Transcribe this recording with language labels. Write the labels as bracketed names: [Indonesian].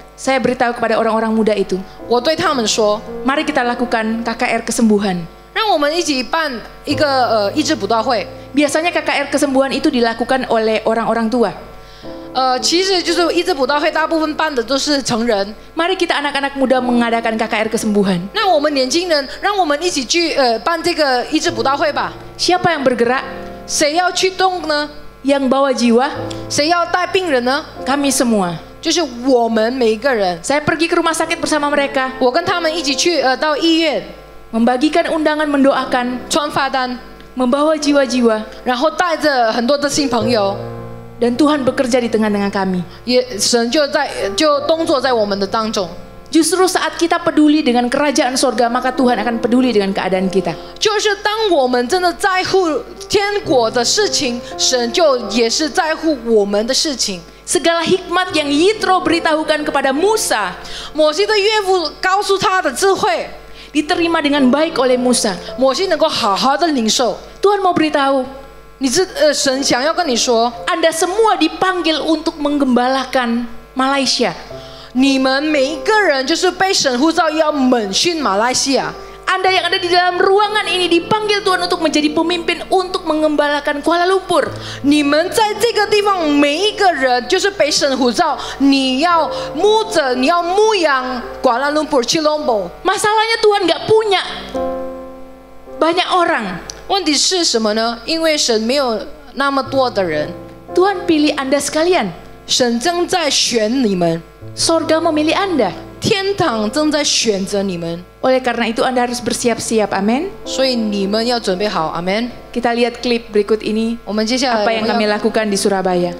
[Indonesian] Saya beritahu kepada orang-orang muda itu, [Chinese] 我对他们说， [Indonesian] mari kita lakukan KKR kesembuhan. [Chinese] 让我们一起办一个医治布道会。 [Indonesian] Biasanya KKR kesembuhan itu dilakukan oleh orang-orang tua. [Chinese] 其实就是医治布道会，大部分办的都是成人。 [Indonesian] Mari kita anak-anak muda mengadakan KKR kesembuhan. [Chinese] 那我们年轻人，让我们一起去办这个医治布道会吧。 [Indonesian] Siapa yang bergerak? [Chinese] 谁要去动呢？ [Indonesian] Yang bawa jiwa? [Chinese] 谁要带病人呢？ [Indonesian] Kami semua. [Chinese] 就是我们每一个人。 [Indonesian] Saya pergi ke rumah sakit bersama mereka, [Chinese] 我跟他们一起去到医院， [Indonesian] membagikan undangan mendoakan, [Chinese] 传罚单， [Indonesian] membawa jiwa-jiwa, [Chinese] 然后带着很多的新朋友， [Indonesian] dan Tuhan bekerja di tengah-tengah kami. [Chinese] 神就动作在我们的当中。 [Indonesian] Justru saat kita peduli dengan kerajaan sorga, maka Tuhan akan peduli dengan keadaan kita. [Chinese] 就是当我们真的在乎天国的事情，神就也是在乎我们的事情。 [Indonesian] Segala hikmat yang Yitro beritahukan kepada Musa, [Chinese] 摩西的岳父告诉他的智慧， [Indonesian] diterima dengan baik oleh Musa. [Chinese] 摩西能够好好的领受。 [Indonesian] Tuhan mau beritahu, [Chinese] 神想要跟你说， [Indonesian] Anda semua dipanggil untuk menggembalakan Malaysia. [Chinese] 你们每一个人就是被神呼召要门训马来西亚。 [Indonesian] Anda yang ada di dalam ruangan ini dipanggil Tuhan untuk menjadi pemimpin untuk mengembalakan Kuala Lumpur. [Chinese] 你们在这个地方每一个人就是被神呼召，你要牧养瓜拉鲁布、吉隆坡。 [Indonesian] Masalahnya Tuhan nggak punya banyak orang. [Chinese] 问题是什么呢？因为神没有那么多的人， [Indonesian] Tuhan pilih Anda sekalian. [Chinese] 神正在选你们， [Indonesian] Sorga memilih Anda. [Chinese] 天堂正在选择你们， [Indonesian] Oleh karena itu Anda harus bersiap-siap. Amin. [Chinese] 所以你们要准备好。阿门。 [Indonesian] Kita lihat klip berikut ini. [Chinese] 我们接下来 [Indonesian] Apa yang kami lakukan di Surabaya.